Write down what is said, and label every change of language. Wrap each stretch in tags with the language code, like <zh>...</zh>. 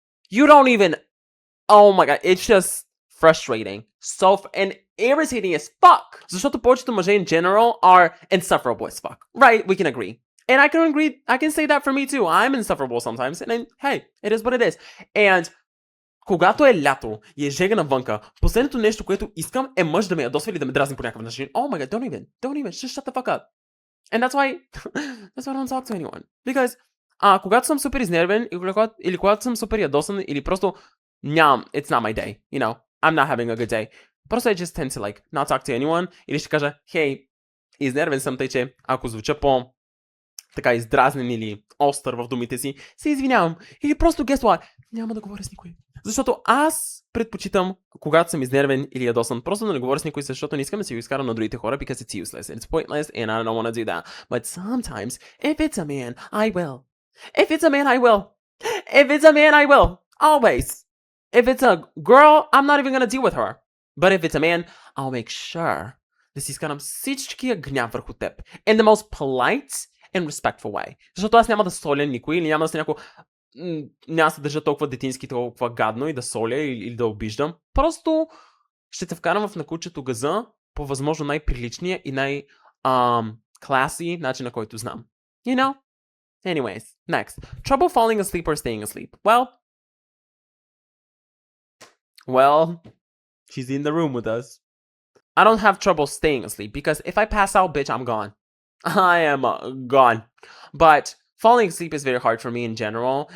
<en>You don't even, oh my god, it's just frustrating. And irritating as fuck.</en> <bg>Защото повечето мъже</bg> <en>in general are insufferable as fuck. Right? We can agree. And I can agree, I can say that for me too. I'm insufferable sometimes. And then, hey, it is what it is.</en> <bg>And когато е лято и е жега навънка, последното нещо, което искам е мъж да ме ядосва или да ме дразни по някакъв начин.</bg> <en>Oh my god, don't even, just shut the fuck up. And that's why I don't talk to anyone.</en> <bg>Because когато съм супер изнервен или когато съм супер ядосан или просто нямам,</bg> <en>it's not my day, you know, I'm not having a good day.</en> <bg>Просто</bg> <en>I just tend to like not talk to anyone</en> <bg>или ще кажа, hey, изнервен съм, тъй че ако звуча по така издразнен или остър в думите си, се извинявам. Или просто</bg> <en>guess what?</en> <bg>Няма да говоря с никой. Защото аз предпочитам, когато съм изнервен или ядосан, просто да не говоря с никой, защото не искам да си го изкарам на другите хора,</bg> <en>because it's useless, it's pointless, and I don't want to do that. But sometimes, if it's a man, I will. If it's a man, I will. If it's a man, I will. Always. If it's a girl, I'm not even gonna deal with her. But if it's a man, I'll make sure</en> <bg>да си изкарам всичкия гняв върху теб.</bg> <en>In the most polite and respectful way.</en> <bg>Защото аз няма да соля никой или няма да се някой няма да се държа толкова детински, толкова гадно и да соля или да обиждам. Просто ще те вкарам в накучето газа по възможно най-приличния и най-classy начин, на който знам.</bg> <en>You know? Anyways, next. Trouble falling asleep or staying asleep. Well, she's in the room with us. I don't have trouble staying asleep because if I pass out, bitch, I'm gone. I am gone. But falling asleep is very hard for me in general.</en>